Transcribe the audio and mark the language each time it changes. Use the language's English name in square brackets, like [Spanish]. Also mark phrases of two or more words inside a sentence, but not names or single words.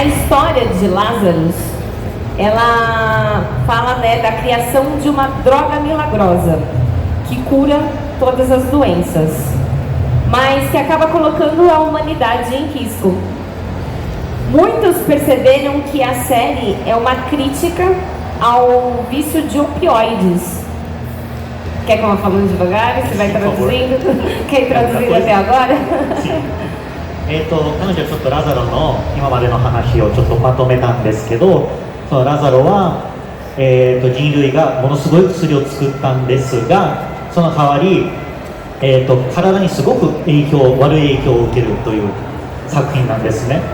[Portuguese] história de Lazarus, ela fala, né, da criação de uma droga milagrosa que cura todas as doenças, mas que acaba colocando a humanidade em risco. Muitos perceberam que a série é uma crítica ao vício de opioides. Quer que eu vá falando devagar? Você vai traduzindo? Quer ir traduzindo até agora? [Japanese] 彼女ちょっとラザロの今までの話をちょっとまとめたんですけど、そのラザロは、人類がものすごい薬を作ったんですが、その代わり、体にすごく悪い影響を受けるという作品なんですね。